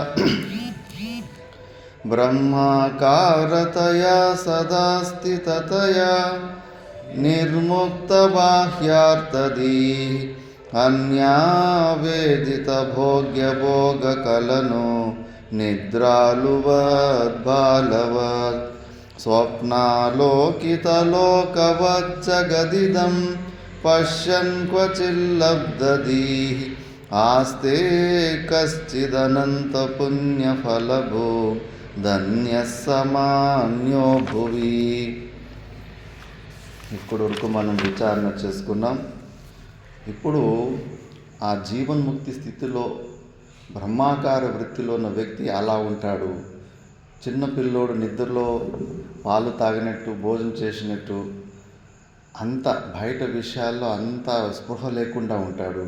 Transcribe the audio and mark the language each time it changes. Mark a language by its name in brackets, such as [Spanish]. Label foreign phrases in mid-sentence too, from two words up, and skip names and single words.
[Sanskrit] ಬ್ರಹ್ಮಾಕಾರತಯಾ ಸದಾ ಸ್ಥಿತತಯಾ ನಿರ್ಮುಕ್ತಬಾಹ್ಯಾರ್ಥದೀಃ ಅನ್ಯಾವೇದಿತಭೋಗ್ಯಭೋಗಕಲನೋ ನಿದ್ರಾಲುವದ್ಬಾಲವತ್. ಸ್ವಪ್ನಾಲೋಕಿತಲೋಕವಜ್ಜಗದಿದಂ ಪಶ್ಯನ್ ಕ್ವಚಿಲ್ಲಬ್ಧದೀಃ ಆಸ್ತೆ ಕಶ್ಚಿದನಂತಪುಣ್ಯಫಲಭೋ ಧನ್ಯಃ సమాన్యో భువి. [Telugu] ఇప్పటి వరకు మనం విచారణ చేసుకున్నాం. ఇప్పుడు ఆ జీవన్ముక్తి స్థితిలో బ్రహ్మాకార వృత్తిలో ఉన్న వ్యక్తి అలా ఉంటాడు. చిన్నపిల్లోడు నిద్రలో పాలు తాగినట్టు, భోజనం చేసినట్టు, అంత బయట విషయాల్లో అంత స్పృహ లేకుండా ఉంటాడు.